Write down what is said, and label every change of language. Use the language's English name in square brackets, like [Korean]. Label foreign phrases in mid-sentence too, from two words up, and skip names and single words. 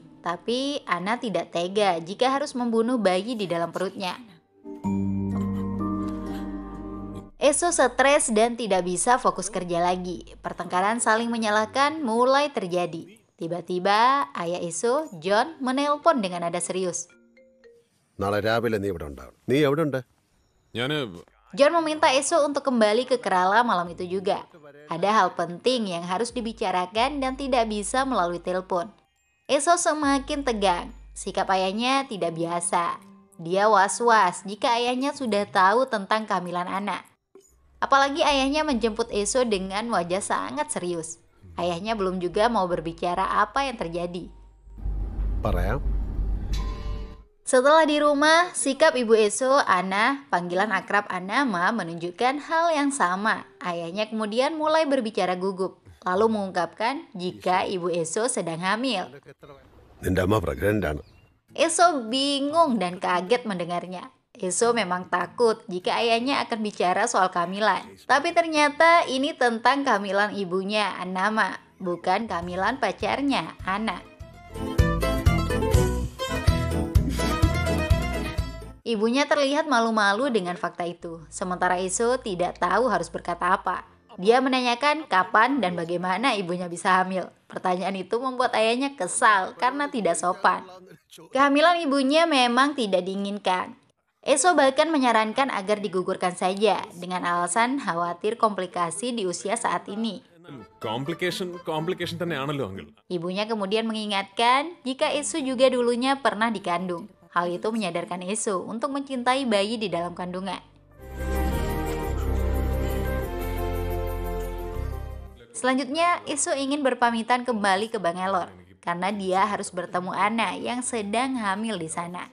[Indonesian] Tapi Anna tidak tega jika harus membunuh bayi di dalam perutnya. Eso stres dan tidak bisa fokus kerja lagi. Pertengkaran saling menyalahkan mulai terjadi. Tiba-tiba ayah Eso, John, menelpon dengan nada serius. [Malayalam] നാളെ രാവിലെ നീ ഇവിടെ ഉണ്ടാവും. നീ എവിടെ ഉണ്ട്? ഞാന് [Indonesian] John meminta Eso untuk kembali ke Kerala malam itu juga. Ada hal penting yang harus dibicarakan dan tidak bisa melalui telepon. Eso semakin tegang. Sikap ayahnya tidak biasa. Dia was-was jika ayahnya sudah tahu tentang kehamilan anak. Apalagi ayahnya menjemput Eso dengan wajah sangat serius. Ayahnya belum juga mau berbicara apa yang terjadi. [Malayalam] പറയാം. [Indonesian] Setelah di rumah, sikap ibu Eso, Anna, panggilan akrab Anama menunjukkan hal yang sama. Ayahnya kemudian mulai berbicara gugup, lalu mengungkapkan jika ibu Eso sedang hamil. [Malayalam] നിന്റെ അമ്മ പ്രഗ്നന്റ് ആണ്. [Indonesian] Eso bingung dan kaget mendengarnya. Eso memang takut jika ayahnya akan bicara soal kehamilan. Tapi ternyata ini tentang kehamilan ibunya, Anama, bukan kehamilan pacarnya, Anna. Ibunya terlihat malu-malu dengan fakta itu, sementara Eso tidak tahu harus berkata apa. Dia menanyakan kapan dan bagaimana ibunya bisa hamil. Pertanyaan itu membuat ayahnya kesal karena tidak sopan. Kehamilan ibunya memang tidak diinginkan. Eso bahkan menyarankan agar digugurkan saja dengan alasan khawatir komplikasi di usia saat ini. [Malayalam] കോംപ്ലിക്കേഷൻ തന്നെയാണല്ലോ അങ്കിൾ. [Indonesian] Ibunya kemudian mengingatkan jika Eso juga dulunya pernah dikandung. Hal itu menyadarkan Eso untuk mencintai bayi di dalam kandungan. Selanjutnya, Eso ingin berpamitan kembali ke Bangalore karena dia harus bertemu Anna yang sedang hamil di sana.